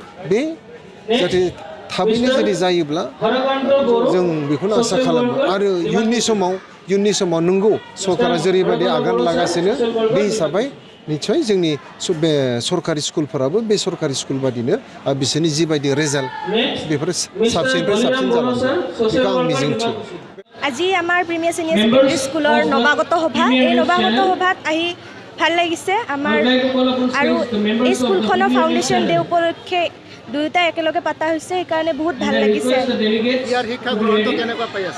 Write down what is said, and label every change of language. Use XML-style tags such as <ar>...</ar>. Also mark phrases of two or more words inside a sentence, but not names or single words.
<brx>बे जाहाथे थाबैनो जुदि जायोब्ला जों बेखौनो आसा खालामो आरो इयुननि समाव नंगौ सरकारा जेरैबायदि आगान लागासिनो बे हिसाबै निस्सय जोंनि बे सरकारि स्कुलफोराबो बे सरकारि स्कुल बादिनो बिसोरनि जिबायदि रेजाल्ट बेफोरो साबसिननिफ्राय साबसिन जालांगोन बेखौ आं मिजिंथियो</brx> <as>আজি আমাৰ প্ৰিমিয়াৰ ছিনিয়ৰ ছেকেণ্ডেৰী স্কুলৰ নৱাগত সভা এই নৱাগত সভাত আহি ভাল লাগিছে আমাৰ আৰু এই স্কুলখনৰ</as> <en>foundation day</en> <as>উপলক্ষে দুয়োটা একেলগে পাতা হৈছে সেইকাৰণে বহুত ভাল লাগিছে ইয়াৰ শিক্ষা গ্ৰহণটো কেনেকুৱা পাই আছে</as>